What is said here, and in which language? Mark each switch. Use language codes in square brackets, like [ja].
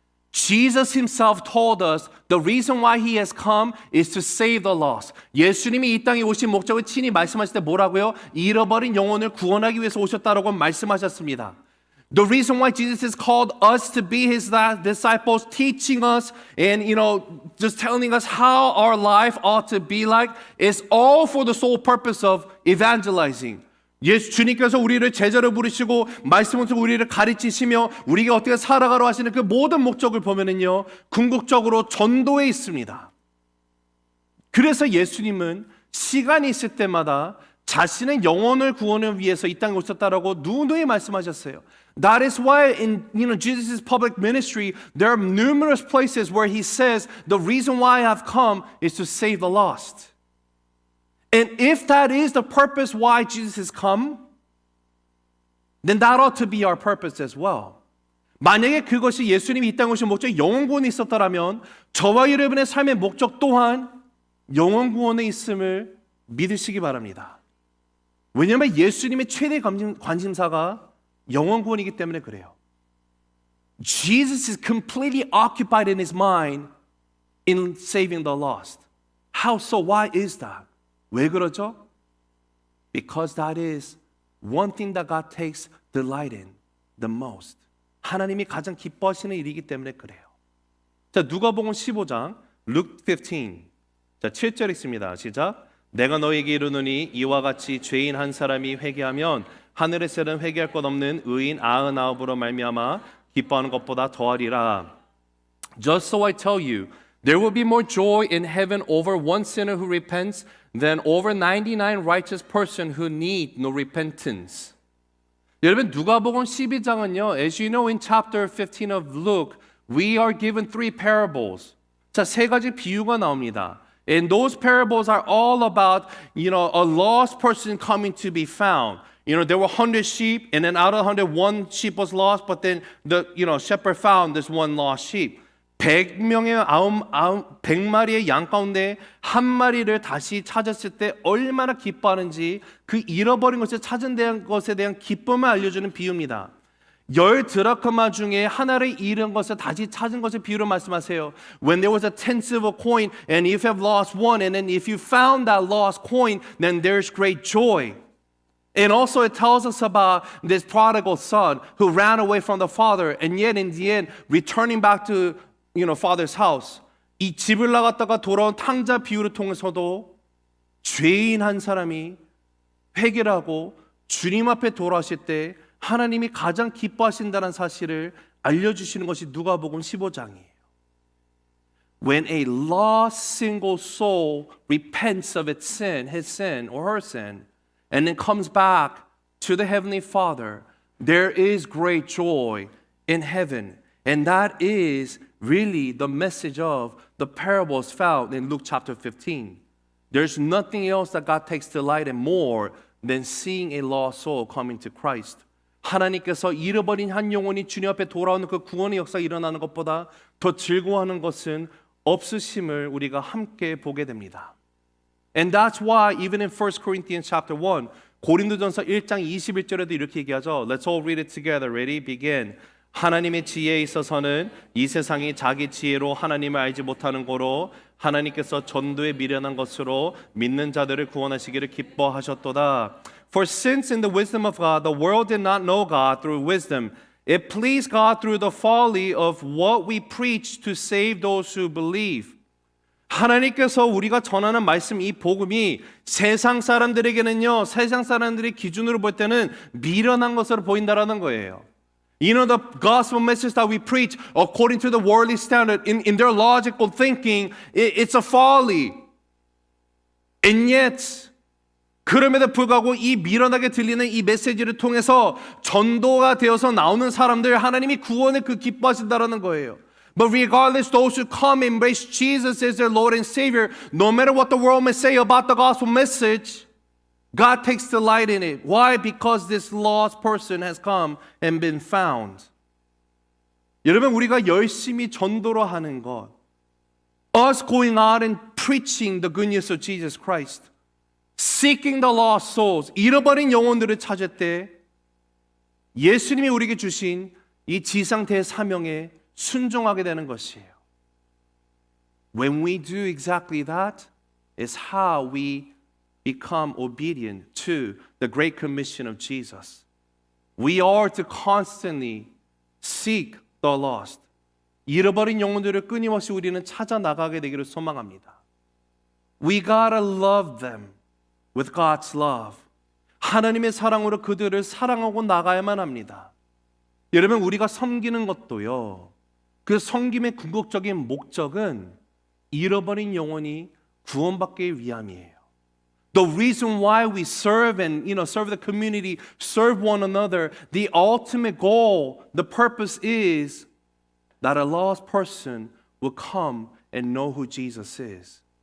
[en] Jesus himself told us the reason why he has come is to save the lost. [ko] 예수님이 이 땅에 오신 목적을 친히 말씀하실 때 뭐라고요? 잃어버린 영혼을 구원하기 위해서 오셨다라고 말씀하셨습니다. [en] The reason why Jesus has called us to be his disciples, teaching us and, just telling us how our life ought to be like is all for the sole purpose of evangelizing. [ko] 주님께서 우리를 제자로 부르시고 말씀을 통해 우리를 가르치시며 우리가 어떻게 살아가려 하시는 그 모든 목적을 보면은요, 궁극적으로 전도에 있습니다. 그래서 예수님은 시간이 있을 때마다 자신의 영혼을 구원을 위해서 이 땅에 오셨다라고 누누이 말씀하셨어요. [en] That is why in Jesus' public ministry there are numerous places where he says the reason why I have come is to save the lost. And if that is the purpose why Jesus has come, then that ought to be our purpose as well. [ko] 만약에 그것이 예수님이 이 땅에 오신 목적이 영혼 구원이 있었더라면 저와 여러분의 삶의 목적 또한 영혼 구원에 있음을 믿으시기 바랍니다. 왜냐하면 예수님의 최대 관심사가 영혼 구원이기 때문에 그래요. [en] Jesus is completely occupied in his mind in saving the lost. How so? Why is that? [ko] 왜 그러죠? [en] Because that is one thing that God takes delight in the most. [ko] 하나님이 가장 기뻐하시는 일이기 때문에 그래요. 자, 누가복음 15장 Luke 15. 자, 7절 있습니다. 시작. 내가 너에게 이르노니 이와 같이 죄인 한 사람이 회개하면 하늘에서는 회개할 것 없는 의인 99으로 말미암아 기뻐하는 것보다 더하리라. [en] Just so I tell you, there will be more joy in heaven over one sinner who repents than over 99 righteous person who need no repentance. [ko] 여러분, 누가복음 12장은요, [en] as you know in chapter 15 of Luke, we are given three parables. [ko] 자, 세 가지 비유가 나옵니다. [en] And those parables are all about, a lost person coming to be found. There were 100 sheep, and then out of 100, one sheep was lost, but then the shepherd found this one lost sheep. [ko] 100마리의 양 가운데 한 마리를 다시 찾았을 때 얼마나 기뻐하는지 그 잃어버린 것을 찾은 것에 대한 기쁨을 알려주는 비유입니다. 10드라크마 중에 하나를 잃은 것을 다시 찾은 것을 비유로 말씀하세요. [en] When there was a 10 silver coin and if you have lost one and then if you found that lost coin then there's great joy. And also it tells us about this prodigal son who ran away from the father and yet in the end returning back to father's house. [ko] 이 집을 나갔다가 돌아온 탕자 비유를 통해서도 죄인 한 사람이 회개를 하고 주님 앞에 돌아오실 때 하나님이 가장 기뻐하신다는 사실을 알려주시는 것이 누가복음 15장이에요. [en] When a lost single soul repents of its sin, his sin or her sin, and then comes back to the Heavenly Father, there is great joy in heaven. And that is really the message of the parables found in Luke chapter 15. There's nothing else that God takes delight in more than seeing a lost soul coming to Christ. [ko] 하나님께서 잃어버린 한 영혼이 주님 앞에 돌아오는 그 구원의 역사가 일어나는 것보다 더 즐거워하는 것은 없으심을 우리가 함께 보게 됩니다. [en] And that's why even in 1 Corinthians chapter 1, [ko] 고린도전서 1장 21절에도 이렇게 얘기하죠. [en] Let's all read it together. Ready? Begin. [ko] 하나님의 지혜에 있어서는 이 세상이 자기 지혜로 하나님을 알지 못하는 거로 하나님께서 전도에 미련한 것으로 믿는 자들을 구원하시기를 기뻐하셨도다. [en] For since in the wisdom of God the world did not know God through wisdom, it pleased God through the folly of what we preach to save those who believe. [ko] 하나님께서 우리가 전하는 말씀 이 복음이 세상 사람들에게는요, 세상 사람들의 기준으로 볼 때는 미련한 것으로 보인다라는 거예요. [en] You know, the gospel message that we preach according to the worldly standard, in their logical thinking, it's a folly. And yet, [ko] 그럼에도 불구하고 이 미련하게 들리는 이 메시지를 통해서 전도가 되어서 나오는 사람들 하나님이 구원을 그 기뻐하신다라는 거예요. [en] But regardless, those who come and embrace Jesus as their Lord and Savior, no matter what the world may say about the gospel message, God takes delight in it. Why? Because this lost person has come and been found. [ko] 여러분, 우리가 열심히 전도로 하는 것, [en] us going out and preaching the good news of Jesus Christ, seeking the lost souls, [ko] 잃어버린 영혼들을 찾을 때 예수님이 우리에게 주신 이 지상 대사명에 순종하게 되는 것이에요. [en] When we do exactly that is how we become obedient to the great commission of Jesus. We are to constantly seek the lost. [ko] 잃어버린 영혼들을 끊임없이 우리는 찾아 나가게 되기를 소망합니다. [en] We gotta love them with God's love. [ko] 하나님의 사랑으로 그들을 사랑하고 나가야만 합니다. 여러분, 우리가 섬기는 것도요, 그 섬김의 궁극적인 목적은 잃어버린 영혼이 구원받기 위함이에요. [en] The reason why we serve and serve the community, serve one another, the ultimate goal, the purpose is that a lost person will come and know who Jesus is.